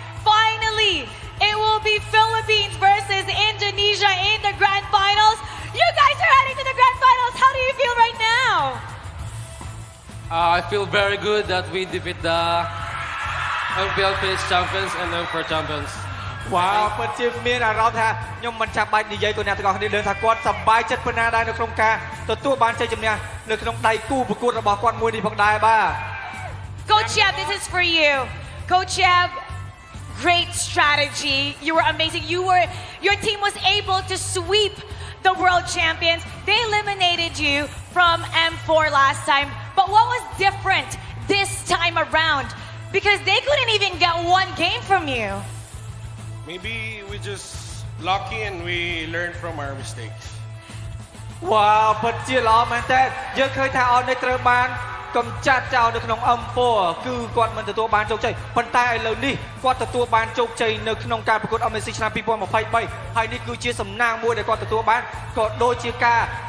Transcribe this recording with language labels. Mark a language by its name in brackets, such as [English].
[English] Finally, it will be Philippines versus Indonesia in the grand finals. You guys are heading to the grand finals. How do you feel right now? I feel very good that we defeat the MPL Phase champions and M4 champions. [Khmer] វ៉ាវពិតជាមានអារម្មណ៍ថាខ្ញុំមិនចាំបាច់និយាយទៅអ្នកទាំងអស់គ្នាដឹងថាគាត់សប្បាយចិត្តប៉ុណ្ណាដែរនៅក្នុងការទទួលបានជ័យជំនះនៅក្នុងដៃគូប្រកួតរបស់គាត់មួយនេះផងដែរបាទ [English] Coach Yab, this is for you. Coach Yab, great strategy. You were amazing. Your team was able to sweep the world champions. They eliminated you from M4 last time. But what was different this time around? Because they couldn't even get one game from you. Maybe we just lucky and we learn from our mistakes. [Khmer] វ៉ាវពិតជាល្អមែនតើយើងឃើញថា ONIC ត្រូវបានកំចាត់ចោលនៅក្នុង M4 គឺគាត់មិនទទួលបានជោគជ័យប៉ុន្តែឥឡូវនេះគាត់ទទួលបានជោគជ័យនៅក្នុងការប្រកួត MSC ឆ្នាំ2023ហើយនេះគឺជាសំណាងមួយដែលគាត់ទទួលបានក៏ដូចជាការ